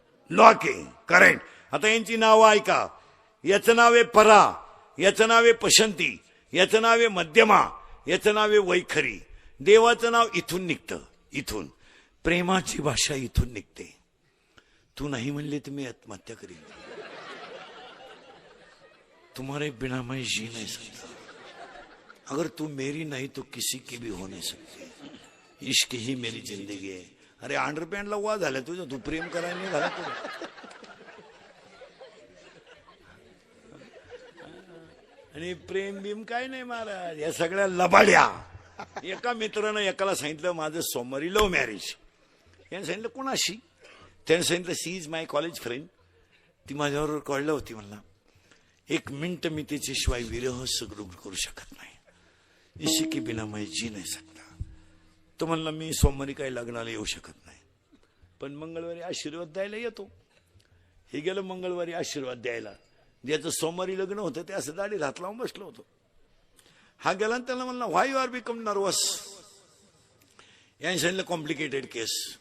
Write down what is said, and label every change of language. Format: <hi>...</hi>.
<mr>Lock आहे correct. आता यांची नावं ऐका. याचं नाव आहे परा. याचं नाव आहे पशंती. याचं नाव आहे मध्यमा. याचं नाव आहे वैखरी. देवाचं नाव इथून निघतं. इथून प्रेमाची भाषा इथून निघते.</mr> <hi>तू नहीं</hi> <mr>म्हणले तर मी आत्महत्या करीन.</mr> <hi>तुम्हारे बिना मैं जी नहीं सकता. अगर तू मेरी नहीं तो किसी की भी हो नहीं सकती. इश्क ही मेरी जिंदगी है.</hi> <mr>अरे अंडरपॅन्टला वा झाला तुझं. तू प्रेम करायला नाही झाला तुझं. आणि प्रेम बिम काय नाही महाराज, या सगळ्या लबाड्या. एका मित्रानं एकाला सांगितलं माझं सोमवारी लव्ह मॅरेज. याने सांगितलं कोणाशी? त्याने सांगितलं</mr> <en>She is my college friend.</en> <mr>ती माझ्याबरोबर कळलं होती. म्हणला 1 मिनिट मी तिच्याशिवाय विरह सगळं करू शकत नाही.</mr> <hi>इसी के बिना मैं जी नाही सकता.</hi> <mr>तो म्हणला मी सोमवारी काही लग्नाला येऊ शकत नाही, पण मंगळवारी आशीर्वाद द्यायला येतो. हे गेलं मंगळवारी आशीर्वाद द्यायला. ज्याचं सोमवारी लग्न होतं ते असं दाढी हात लावून बसलो होतो. हा गेला आणि त्याला म्हणला</mr> <en>Why you are become nervous.</en> <mr>याने सांगितलं कॉम्प्लिकेटेड केस.</mr>